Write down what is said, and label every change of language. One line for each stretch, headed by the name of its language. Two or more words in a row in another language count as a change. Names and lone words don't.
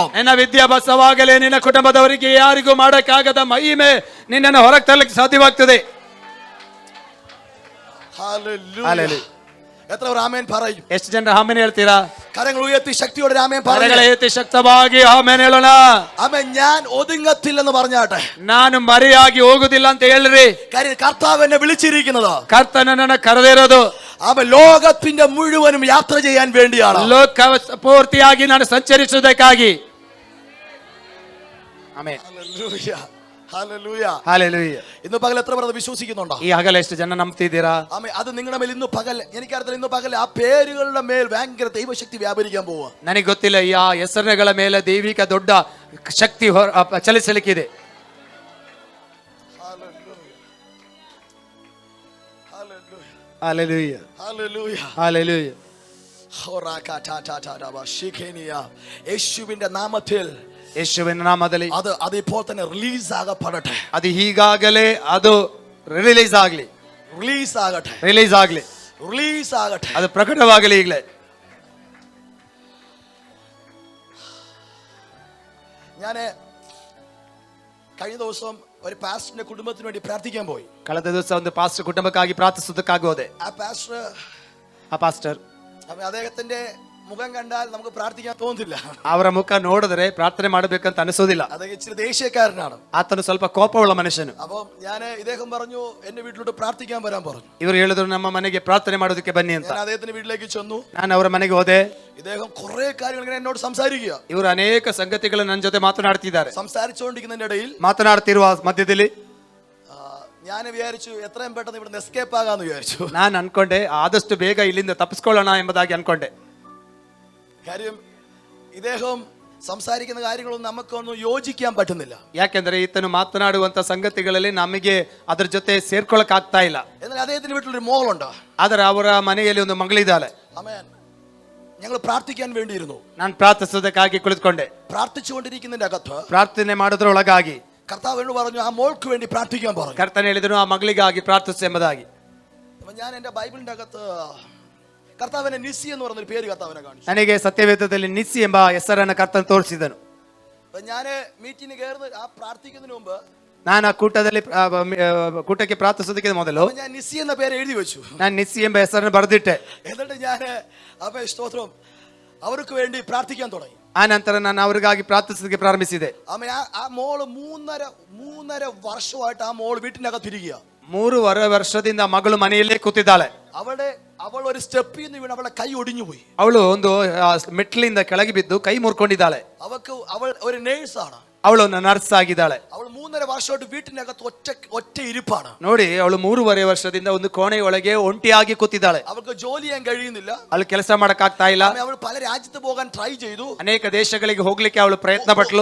Kannada: ನಿನ್ನ ವಿದ್ಯಾಭ್ಯಾಸವಾಗಲೇ ನಿನ್ನ ಕುಟುಂಬದವರಿಗೆ ಯಾರಿಗೂ ಮಾಡಕ್ಕಾಗದ ಮಹಿಮೆ ನಿನ್ನನ್ನು ಹೊರಗೆ ತರಲಿಕ್ಕೆ ಸಾಧ್ಯವಾಗ್ತದೆ.
Malayalam: ഹല്ലേലൂയ. എത്ര പേർ ആമേൻ പറയും?
Kannada: ಎಷ್ಟು ಜನರು ಆಮೇನ್ ಹೇಳ್ತೀರಾ?
Malayalam: കരങ്ങൾ ഉയർത്തി ശക്തിയോടെ ആമേൻ
Kannada: ಕರಗಳ
Malayalam: പറയും.
Kannada: ಎತ್ತಿ ಶಕ್ತವಾಗಿ ಆಮೇನ್ ಹೇಳೋಣ.
Malayalam: ആമേൻ. ഞാൻ ഒതുങ്ങത്തില്ലെന്ന് പറഞ്ഞാട്ടെ.
Kannada: ನಾನು ಮರೆಯಾಗಿ ಹೋಗುದಿಲ್ಲ ಅಂತ ಹೇಳ್ರಿ.
Malayalam: കാര്യം കർത്താവ് എന്നെ വിളിച്ചിരിക്കുന്നത്,
Kannada: ಕರ್ತನ ನನ್ನ ಕರೆದಿರೋದು
Malayalam: അവൻ ലോകത്തിന്റെ മുഴുവനും യാത്ര ചെയ്യാൻ വേണ്ടിയാണ്.
Kannada: ಲೋಕ ಪೂರ್ತಿಯಾಗಿ ನಾನು ಸಂಚರಿಸುವುದಕ್ಕಾಗಿ. ಆಮೆನ್.
Malayalam: ഹല്ലേലൂയ. ഹല്ലേലൂയ.
Kannada: ಹಲ್ಲೆಲೂಯಾ.
Malayalam: ഇന്ന് പകൽ എത്ര പേർ വിശ്വസിക്കുന്നുണ്ടോ?
Kannada: ಈ ಹಗಲು ಎಷ್ಟು ಜನ ನಂಬ್ತಿದ್ದೀರಾ?
Malayalam: ആമേൻ. അത് നിങ്ങളുടെ മേൽ ഇന്ന് പകൽ, എനിക്കറിയില്ല, ഇന്ന് പകൽ ആ പേരുകളുടെ മേൽ ഭയങ്കര ദൈവശക്തി വ്യാപരിക്കാൻ പോവുക.
Kannada: ನನಗೆ ಗೊತ್ತಿಲ್ಲ, ಈ ಆ ಹೆಸರುಗಳ ಮೇಲೆ ದೈವಿಕ ದೊಡ್ಡ ಶಕ್ತಿ ಚಲಿಸಲಿಕ್ಕಿದೆ. ಹಲ್ಲೆಲೂಯಾ.
Malayalam: ഹല്ലേലൂയ.
Kannada: ಹಲ್ಲೆಲೂಯಾ.
Malayalam: യേശുവിന്റെ നാമത്തിൽ
Kannada: ಯೇಸುವಿನ ನಾಮದಲ್ಲಿ
Malayalam: അത് ഇപ്പോൾ തന്നെ റിലീസ് ആകപ്പെടട്ടെ.
Kannada: ಅದು ಈಗಾಗಲೇ ಅದು ರಿಲೀಸ್ ಆಗ್ಲಿ.
Malayalam: റിലീസ് ആകട്ടെ.
Kannada: ರಿಲೀಸ್ ಆಗ್ಲಿ.
Malayalam: റിലീസ് ആകട്ടെ.
Kannada: ಅದು ಪ್ರಕಟವಾಗಲಿ ಈಗಲೇ.
Malayalam: ഞാൻ കഴിഞ്ഞ ദിവസം ഒരു പാസ്റ്ററിന്റെ കുടുംബത്തിന് വേണ്ടി പ്രാർത്ഥിക്കാൻ പോയി.
Kannada: ಕಳೆದ ದಿವಸ ಒಂದು ಪಾಸ್ಟರ್ ಕುಟುಂಬಕ್ಕಾಗಿ ಪ್ರಾರ್ಥಿಸುವುದಕ್ಕಾಗಿ ಹೋದೆ.
Malayalam: ആ
Kannada: ಪಾಸ್ಟರ್
Malayalam: അദ്ദേഹത്തിന്റെ മുഖം കണ്ടാൽ നമുക്ക് പ്രാർത്ഥിക്കാൻ തോന്നുന്നില്ല.
Kannada: ಅವರ ಮುಖ ನೋಡಿದ್ರೆ ಪ್ರಾರ್ಥನೆ ಮಾಡಬೇಕಂತ ಅನಿಸೋದಿಲ್ಲ.
Malayalam: അദ്ദേഹം ഇച്ചിരി ദേഷ്യക്കാരനാണ്.
Kannada: ಆತನು ಸ್ವಲ್ಪ ಕೋಪವುಳ್ಳ ಮನುಷ್ಯನು.
Malayalam: അപ്പം ഞാൻ ഇദ്ദേഹം പറഞ്ഞു, എന്റെ വീട്ടിലോട്ട് പ്രാർത്ഥിക്കാൻ വരാൻ പറഞ്ഞു.
Kannada: ಇವರು ಹೇಳಿದ್ರು, ನಮ್ಮ ಮನೆಗೆ ಪ್ರಾರ್ಥನೆ ಮಾಡೋದಕ್ಕೆ ಬನ್ನಿ ಅಂತ.
Malayalam: ഞാൻ അദ്ദേഹത്തിന്റെ വീട്ടിലേക്ക് ചെന്നു.
Kannada: ನಾನು ಅವರ ಮನೆಗೆ ಹೋದೆ.
Malayalam: ഇദ്ദേഹം കുറെ കാര്യങ്ങൾ ഇങ്ങനെ എന്നോട് സംസാരിക്കുക.
Kannada: ಇವರು ಅನೇಕ ಸಂಗತಿಗಳು ನನ್ನ ಜೊತೆ ಮಾತನಾಡ್ತಿದ್ದಾರೆ.
Malayalam: സംസാരിച്ചുകൊണ്ടിരിക്കുന്നതിന്റെ ഇടയിൽ
Kannada: ಮಾತನಾಡ್ತಿರುವ ಮಧ್ಯದಲ್ಲಿ
Malayalam: ഞാൻ വിചാരിച്ചു എത്രയും പെട്ടെന്ന് ഇവിടുന്ന് എസ്കേപ്പ് ആകാന്ന് വിചാരിച്ചു.
Kannada: ನಾನು ಅನ್ಕೊಂಡೆ, ಆದಷ್ಟು ಬೇಗ ಇಲ್ಲಿಂದ ತಪ್ಪಿಸ್ಕೊಳ್ಳೋಣ ಎಂಬುದಾಗಿ ಅನ್ಕೊಂಡೆ.
Malayalam: കാര്യം ഇദ്ദേഹം സംസാരിക്കുന്ന കാര്യങ്ങളൊന്നും നമുക്കൊന്നും യോജിക്കാൻ പറ്റുന്നില്ല.
Kannada: ಯಾಕೆಂದ್ರೆ ಈತನು ಮಾತನಾಡುವಂತ ಸಂಗತಿಗಳಲ್ಲಿ ನಮಗೆ ಅದರ ಜೊತೆ ಸೇರ್ಕೊಳಕ್ ಆಗ್ತಾ ಇಲ್ಲ.
Malayalam: എന്നാൽ അദ്ദേഹത്തിന് വീട്ടിലൊരു മോളുണ്ട്.
Kannada: ಆದರೆ ಅವರ ಮನೆಯಲ್ಲಿ ಒಂದು ಮಗಳಿದ್ದಾಳೆ.
Malayalam: ആമേൻ. ഞങ്ങൾ പ്രാർത്ഥിക്കാൻ വേണ്ടിയിരുന്നു.
Kannada: ನಾನು ಪ್ರಾರ್ಥಿಸೋದಕ್ಕಾಗಿ ಕುಳಿತುಕೊಂಡೆ.
Malayalam: പ്രാർത്ഥിച്ചുകൊണ്ടിരിക്കുന്നതിന്റെ അകത്ത്
Kannada: ಪ್ರಾರ್ಥನೆ ಮಾಡೋದ್ರೊಳಗಾಗಿ
Malayalam: കർത്താവ് എന്നോട് പറഞ്ഞു ആ മോൾക്ക് വേണ്ടി പ്രാർത്ഥിക്കാൻ പറഞ്ഞു.
Kannada: ಕರ್ತನ ಹೇಳಿದನು ಆ ಮಗಳಿಗಾಗಿ ಪ್ರಾರ್ಥಿಸು ಎಂಬುದಾಗಿ.
Malayalam: അപ്പൊ ഞാൻ എന്റെ ബൈബിളിന്റെ അകത്ത് കർത്താവിനെ നിസ്സി എന്ന് പറഞ്ഞൊരു പേര് കർത്താവിനെ കാണിച്ചു.
Kannada: ನನಗೆ ಸತ್ಯವೇದದಲ್ಲಿ ನಿಸ್ಸಿ ಎಂಬ ಹೆಸರನ್ನು ಕರ್ತನ ತೋರಿಸಿದನು.
Malayalam: അപ്പൊ ഞാന് മീറ്റിംഗ് കയറുന്ന ആ പ്രാർത്ഥിക്കുന്നതിന് മുമ്പ്
Kannada: ನಾನು ಆ ಕೂಟಕ್ಕೆ ಪ್ರಾರ್ಥಿಸೋದಕ್ಕೆ ಮೊದಲು
Malayalam: ഞാൻ നിസ്സി എന്ന പേര് എഴുതി വെച്ചു.
Kannada: ನಾನು ನಿಸ್ಸಿ ಎಂಬ ಹೆಸರನ್ನು ಬರೆದಿಟ್ಟೆ.
Malayalam: എന്നിട്ട് ഞാൻ അപ്പൊ സ്തോത്രം അവർക്ക് വേണ്ടി പ്രാർത്ഥിക്കാൻ തുടങ്ങി.
Kannada: ಆ ನಂತರ ನಾನು ಅವರಿಗಾಗಿ ಪ್ರಾರ್ಥಿಸೋದಕ್ಕೆ ಪ್ರಾರಂಭಿಸಿದೆ.
Malayalam: ആ മോള് മൂന്നര വർഷമായിട്ട് ആ മോള് വീട്ടിന്റെ അകത്ത് ഇരിക്കുക.
Kannada: 3.5 ವರ್ಷದಿಂದ ಮಗಳು ಮನೆಯಲ್ಲೇ ಕೂತಿದ್ದಾಳೆ.
Malayalam: അവൾ ഒരു സ്റ്റെപ്പിൽ നിന്ന് വീണ് അവളുടെ കൈ ഒടിഞ്ഞു പോയി.
Kannada: ಅವಳು ಒಂದು ಮೆಟ್ಲಿಂದ ಕೆಳಗೆ ಬಿದ್ದು ಕೈ ಮುರ್ಕೊಂಡಿದ್ದಾಳೆ.
Malayalam: അവൾ ഒരു നേഴ്സാണ്.
Kannada: ಅವಳು ನರ್ಸ್ ಆಗಿದ್ದಾಳೆ.
Malayalam: അവൾ 3.5 വർഷമായിട്ട് വീട്ടിനകത്ത് ഒറ്റ ഇരിപ്പാണ്.
Kannada: ನೋಡಿ, ಅವಳು 3.5 ವರ್ಷದಿಂದ ಒಂದು ಕೋಣೆಯೊಳಗೆ ಒಂಟಿಯಾಗಿ ಕೂತಿದ್ದಾಳೆ.
Malayalam: അവൾക്ക് ജോലി ചെയ്യാൻ കഴിയുന്നിಲ್ಲ.
Kannada: ಅವಳು ಕೆಲಸ ಮಾಡಕ್ ಆಗ್ತಾ ಇಲ್ಲ.
Malayalam: അവൾ പല രാജ്യത്ത് പോകാൻ ട്രೈ ചെയ്തു.
Kannada: ಅನೇಕ ದೇಶಗಳಿಗೆ ಹೋಗ್ಲಿಕ್ಕೆ ಅವಳು ಪ್ರಯತ್ನ ಪಟ್ಲು.